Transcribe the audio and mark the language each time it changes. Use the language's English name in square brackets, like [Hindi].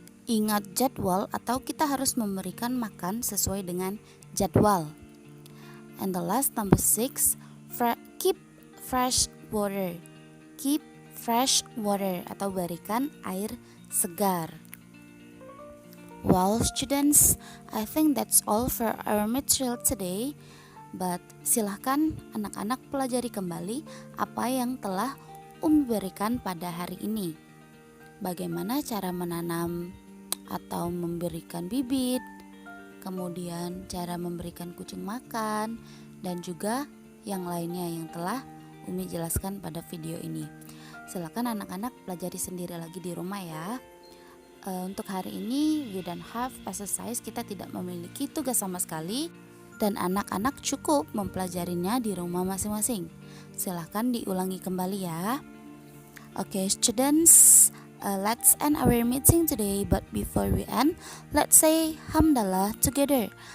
[Indonesian] Ingat jadwal atau kita harus memberikan makan sesuai dengan jadwal. [English] And the last, number 6, keep fresh water. Keep fresh water [Indonesian] atau berikan air segar. [English] Well, students, I think that's all for our material today. [Indonesian] But silahkan anak-anak pelajari kembali apa yang telah berikan pada hari ini. Bagaimana cara menanam atau memberikan bibit, kemudian cara memberikan kucing makan, dan juga yang lainnya yang telah Umi jelaskan pada video ini. Silakan anak-anak pelajari sendiri lagi di rumah ya. Untuk hari ini [English] we don't have exercise, [Indonesian] kita tidak memiliki tugas sama sekali, dan anak-anak cukup mempelajarinya di rumah masing-masing. Silahkan diulangi kembali ya. [English] Okay students, let's end our meeting today. But before we end, let's say hamdalah together.